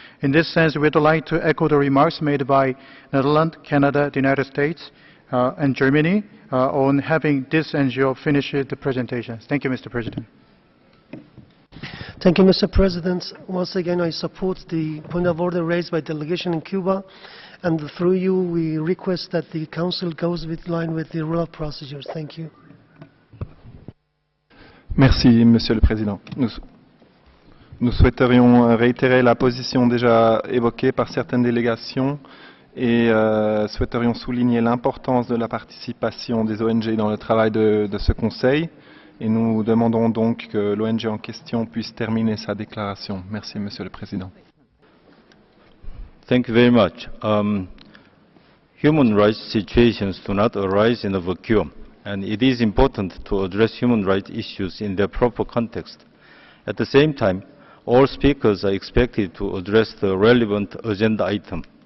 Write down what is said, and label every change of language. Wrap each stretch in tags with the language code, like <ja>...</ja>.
<en>In this sense, we would like to echo the remarks made by Netherlands, Canada, the United States, and Germany on having this NGO finish the presentation. Thank you, Mr. President. Thank you, Mr. President. Once again, I support the point of order raised by delegation in Cuba, and through you, we request that the Council goes with line with the rule of procedures. Thank you.</en> <fr>Merci, Monsieur le Président. Nous souhaiterions réitérer la position déjà évoquée par certaines délégations et souhaiterions souligner l'importance de la participation des ONG dans le travail de ce Conseil. Et nous demandons donc que l'ONG en question puisse terminer sa déclaration. Merci, Monsieur le Président.</fr> <en>Thank you very much. Human rights situations do not arise in a vacuum, and it is important to address human rights issues in their proper context. At the same time, all speakers are expected to address the relevant agenda item.</en>